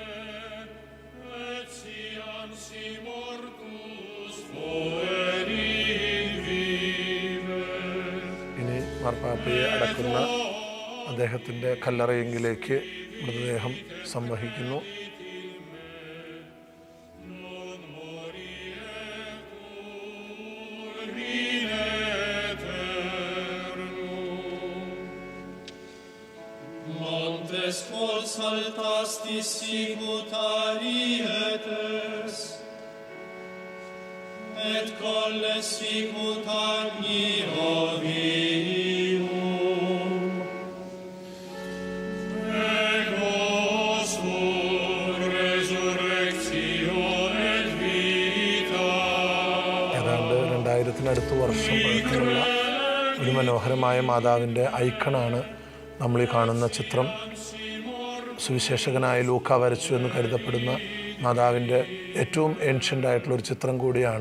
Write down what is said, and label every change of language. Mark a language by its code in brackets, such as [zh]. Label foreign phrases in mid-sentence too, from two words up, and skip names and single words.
[ml] ഇനി മാർപ്പാപ്പയെ അടക്കുന്ന അദ്ദേഹത്തിൻ്റെ കല്ലറയെങ്കിലേക്ക് മൃതദേഹം സംവഹിക്കുന്നു. [la] Saltastis sicut arietes, et colles sicut agnio vivum, ego sum resurrectio et vita. [ml] ഏതാണ്ട് 2000 വർഷം പഴക്കമുള്ള ഒരു മനോഹരമായ മാതാവിൻ്റെ ഐക്കണാണ് നമ്മൾ ഈ കാണുന്ന ചിത്രം. സുവിശേഷകനായ ലൂക്ക വരച്ചു എന്ന് കരുതപ്പെടുന്ന മാതാവിൻ്റെ ഏറ്റവും ഏൻഷ്യൻ്റ് ആയിട്ടുള്ളൊരു ചിത്രം കൂടിയാണ്.